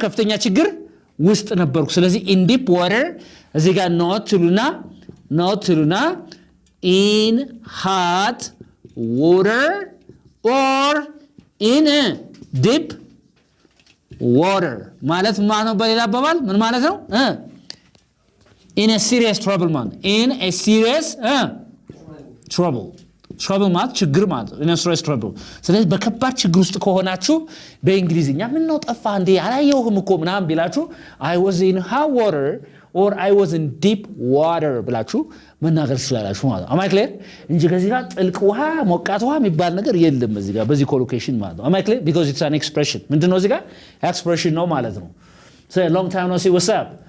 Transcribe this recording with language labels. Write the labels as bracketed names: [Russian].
[Amharic] ከፍተኛ ችግር ውስጥ ነበርኩ። ስለዚህ [English] in deep water [Amharic] እዚህ ጋር [English] not [Amharic] ትሉና [English] in hot water or in deep water [Amharic] ማለት ነው። በሌላ አባባል ምን ማለት ነው? [English] in a serious trouble [Amharic] ማለት in a serious trouble ማለት ችግር ማለት in a serious trouble። ስለዚህ በከባድ ችግር ውስጥ ከሆናችሁ በእንግሊዝኛ ምን ነው ጠፋ እንዴ አላየሁህም እኮ ምናምን ቢላችሁ [English] I was in hot water or I was in deep water [Amharic] ብላችሁ መናገር ትችላላችሁ ማለት ነው። [English] am I clear? [Amharic] እንጂ ከዚህ ጋር ጥልቅ ውሃ ሞቃት ውሃ የሚባል ነገር የለም እዚህ ጋር በዚህ ኮሎኬሽን ማለት ነው። [English] am I clear? because it's an expression። [Amharic] ምንድነው እዚህ ጋር [English] expression [Amharic] ነው ማለት ነው። [English] say long time no see what's up?